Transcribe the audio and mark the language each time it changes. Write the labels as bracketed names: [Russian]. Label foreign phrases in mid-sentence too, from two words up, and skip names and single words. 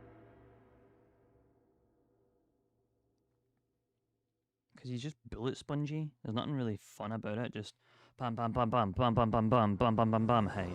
[English] Because he's just bullet spongy. There's nothing really fun about it. Just bam, bam, bam, bam, bam, bam, bam, bam, bam, bam, bam, bam, hide.